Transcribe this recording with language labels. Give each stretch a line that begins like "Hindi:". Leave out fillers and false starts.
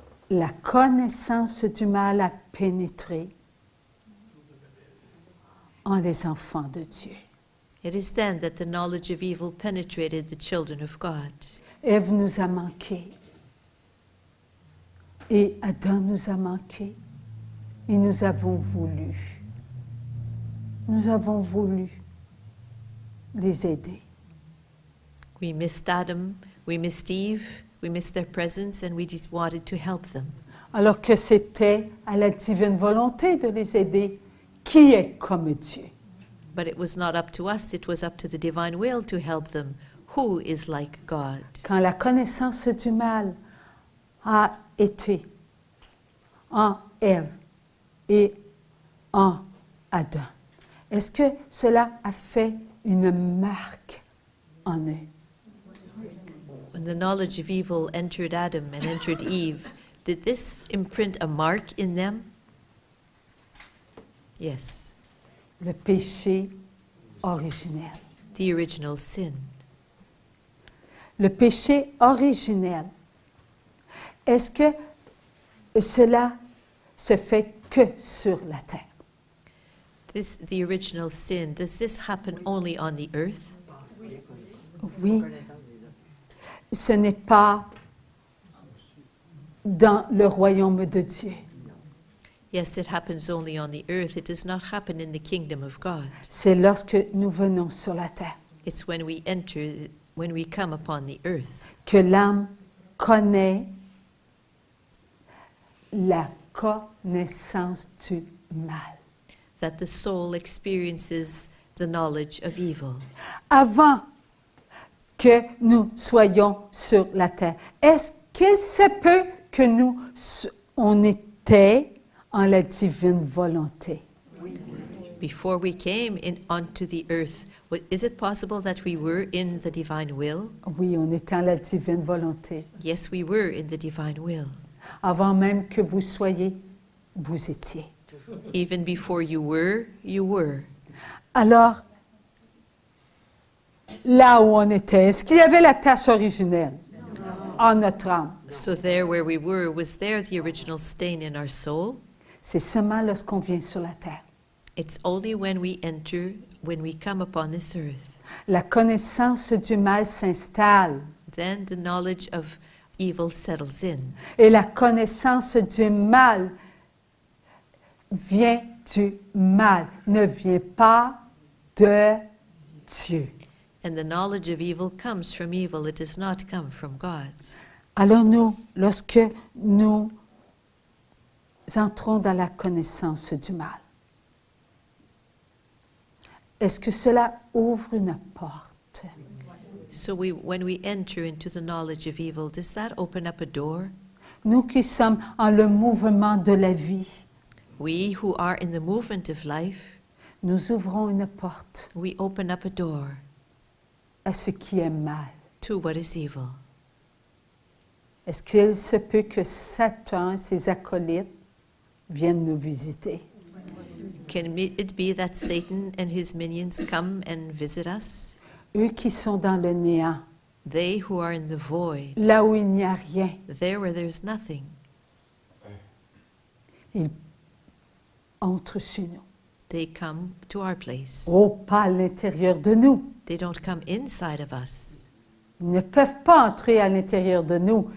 French: La connaissance du mal a pénétré en les enfants de Dieu.
English: It is then that the knowledge of evil penetrated the children of God.
French: Ève nous a manqué. Et Adam nous a manqué. Et nous avons voulu. Nous avons voulu les aider.
English: We missed Adam, we missed Eve, we missed their presence, and we just wanted to help them.
French: Alors que c'était à la divine volonté de les aider. Qui est comme Dieu?
English: But it was not up to us, it was up to the divine will to help them. Who is like God?
French: Quand la connaissance du mal a été en Ève et en Adam, est-ce que cela a fait une marque en eux?
English: When the knowledge of evil entered Adam and entered Eve, did this imprint a mark in them? Yes.
French: Le péché originel.
English: The original sin.
French: Le péché originel. Est-ce que cela se fait que sur la terre?
English: The original sin, does this happen only on the earth?
French: Oui. Ce n'est pas dans le royaume de Dieu.
English: Yes, it happens only on the earth. It does not happen in the kingdom of God.
French: C'est lorsque nous venons sur la terre
English: It's when we enter, when we come upon the earth,
French: que l'âme connaît la connaissance du mal.
English: that the soul experiences the knowledge of evil.
French: Avant que nous soyons sur la terre, est-ce qu'il se peut que on était en la divine volonté?
English: Before we came onto the earth, is it possible that we were in the divine will?
French: Oui, on était en la divine volonté.
English: Yes, we were in the divine will.
French: Avant même que vous soyez, vous étiez.
English: Even before you were, you were.
French: Alors, là où on était, est-ce qu'il y avait la tâche originelle en notre âme?
English: So there where we were, was there the original stain in our soul?
French: C'est seulement lorsqu'on vient sur la terre.
English: It's only when we enter, when we come upon this earth.
French: La connaissance du mal s'installe.
English: Then the knowledge of evil settles in.
French: Et la connaissance du mal vient du mal, ne vient pas de Dieu.
English: And the knowledge of evil comes from evil. It does not come from God.
French: Alors nous, lorsque nous entrons dans la connaissance du mal, est-ce que cela ouvre une porte?
English: So when we enter into the knowledge of evil, does that open up a door?
French: Nous qui sommes en le mouvement de la vie,
English: We who are in the movement of life,
French: nous ouvrons une porte
English: we open up a door
French: à ce qui est mal.
English: to what is evil.
French: Est-ce qu'il se peut que Satan et ses acolytes viennent nous visiter?
English: Can it be that Satan and his minions come and visit us?
French: Eux qui sont dans le néant,
English: They who are in the void,
French: là où il n'y a rien,
English: there where there's nothing,
French: ils entrent chez nous.
English: they come to our place.
French: Oh, pas à l'intérieur de nous.
English: They don't come inside of us.
French: Ils ne peuvent pas entrer à l'intérieur de nous